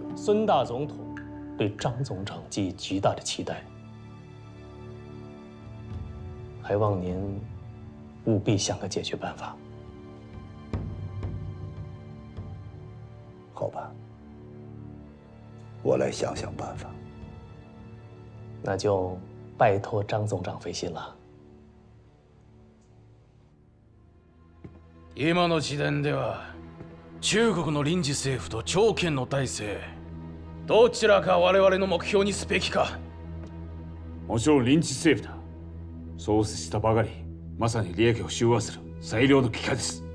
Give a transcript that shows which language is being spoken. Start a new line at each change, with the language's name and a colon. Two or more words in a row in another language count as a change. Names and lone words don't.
Chinese: 孙大总统对张总长寄予极大的期待，还望您务必想个解决办法。好吧，我来想想办法。那就拜托张总长费心了。
Japanese: 今の時点では中国の臨時政府と朝鮮の体制どちらか我々の目標にすべきか。もちろん臨時政府だ。創設したばかり、まさに利益を集和する最良の機会です。